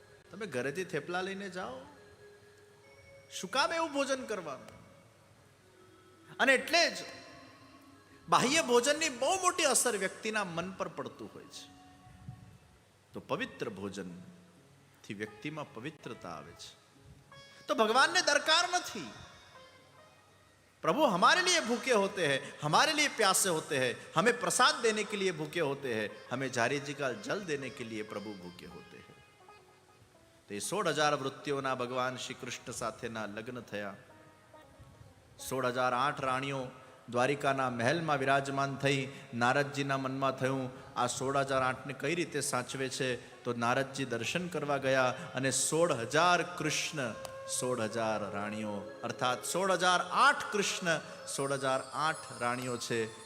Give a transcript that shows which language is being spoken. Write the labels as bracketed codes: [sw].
[gu] તમે ઘરેથી થેપલા લઈને જાઓ, શું કામ એવું ભોજન કરવાનું? અને એટલે જ બાહ્ય ભોજનની બહુ મોટી અસર વ્યક્તિના મન પર પડતું હોય છે. તો પવિત્ર ભોજનથી વ્યક્તિમાં પવિત્રતા આવે છે. તો ભગવાનને દરકાર નથી. [hi] प्रभु हमारे लिए भूखे होते हैं, हमारे लिए प्यासे होते हैं, हमें प्रसाद देने के लिए भूखे होते हैं, हमें जारी जी का जल देने के लिए प्रभु भूखे होते हैं. [gu] तो 16,000 વૃત્તિઓના ભગવાન શ્રી કૃષ્ણ સાથેના લગ્ન થયા. 16,008 રાણીઓ દ્વારિકાના મહેલમાં વિરાજમાન થઈ. નારદજીના મનમાં થયું આ 16,008ને કઈ રીતે સાચવે છે? તો નારદજી દર્શન કરવા ગયા અને 16,000 કૃષ્ણ, 16,000 રાણીઓ, અર્થાત 16,008 કૃષ્ણ, 16,008 રાણીઓ છે.